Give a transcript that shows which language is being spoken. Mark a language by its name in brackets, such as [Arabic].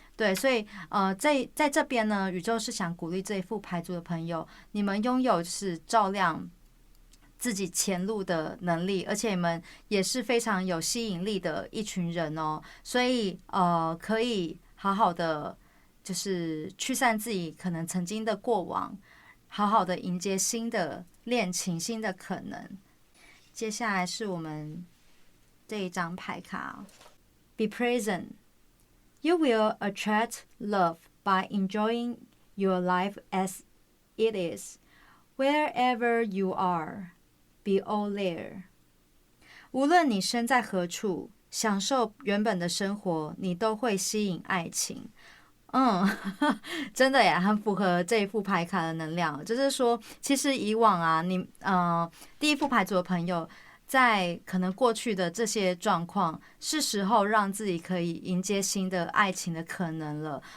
[Chinese] 对，所以在这边呢，宇宙是想鼓励这一副牌组的朋友，你们拥有是照亮自己前路的能力，而且你们也是非常有吸引力的一群人哦，所以可以好好的就是驱散自己可能曾经的过往，好好的迎接新的恋情、新的可能。接下来是我们这一张牌卡 ， [English] Be present. You will attract love by enjoying your life as it is, wherever you are. Be all there. [Chinese] 无论你身在何处，享受原本的生活，你都会吸引爱情。真的耶，很符合这一副牌卡的能量。就是说，其实以往啊，第一副牌组的朋友，在可能过去的这些状况，是时候让自己可以迎接新的爱情的可能了。